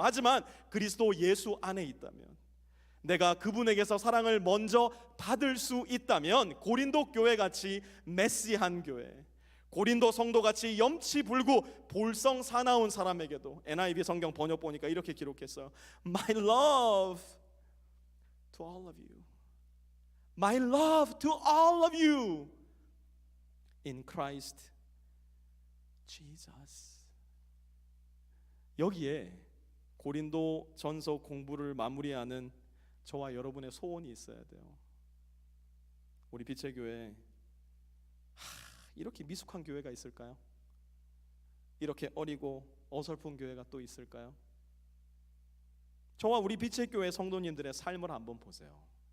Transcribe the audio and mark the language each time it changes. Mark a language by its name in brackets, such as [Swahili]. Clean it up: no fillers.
[Korean] 하지만 그리스도 예수 안에 있다면, 내가 그분에게서 사랑을 먼저 받을 수 있다면, 고린도 교회 같이 메시한 교회, 고린도 성도 같이 염치 불구 볼성 사나운 사람에게도 NIV 성경 번역 보니까 이렇게 기록했어요. [English] My love to all of you. My love to all of you in Christ Jesus. [Korean] 여기에 고린도 전서 공부를 마무리하는 저와 여러분의 소원이 있어야 돼요. 우리 빛의 교회 이렇게 미숙한 교회가 있을까요? 이렇게 어리고 어설픈 교회가 또 있을까요? 저와 우리 빛의 교회 성도님들의 삶을 한번 보세요.